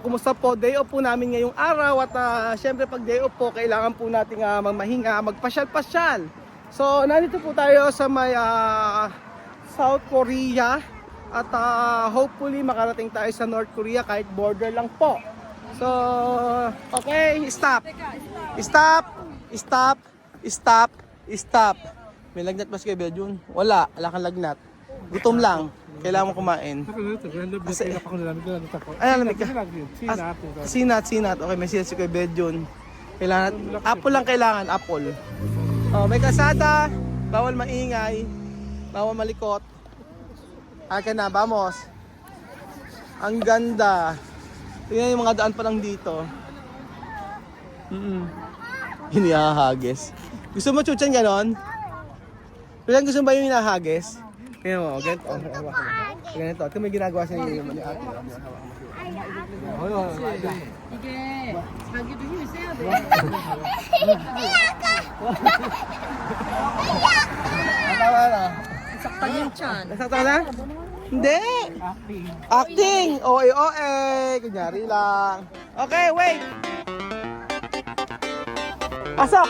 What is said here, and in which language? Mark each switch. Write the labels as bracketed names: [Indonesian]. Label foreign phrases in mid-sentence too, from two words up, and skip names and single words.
[Filipino] Kumusta po? Day off po namin ngayong araw at syempre pag day off po kailangan po nating magmahinga, magpasyal-pasyal. So nandito po tayo sa may South Korea at hopefully makarating tayo sa North Korea kahit border lang po. [English] So okay, stop. Stop. Stop. Stop. Stop. [Filipino] May lagnat ba si Kuya Jun? Wala kang lagnat. Gutom lang. Kailangan mo kumain. Kasi, ay, alamig ka. Sinat. Okay, may sinat si Kuya Bedyon. Kailangan, apple lang kailangan, apple. Oh, may kasada, bawal maingay, bawal malikot. Aka na, vamos. Ang ganda. Tingnan yung mga daan pa lang dito. Hinihahagis. Gusto mo chuchan ganon? Gusto mo ba yung hinahagis? Kaya mo, ganito. Ganito. Ito may ginagawa siya yung ate. [Korean] 이게 자기도 힘이 세야 돼. [Filipino] Tama na. saktan yung chan. Nasaktan na? Hindi. Acting. OA. Kunyari lang. Okay, wait. Pasok.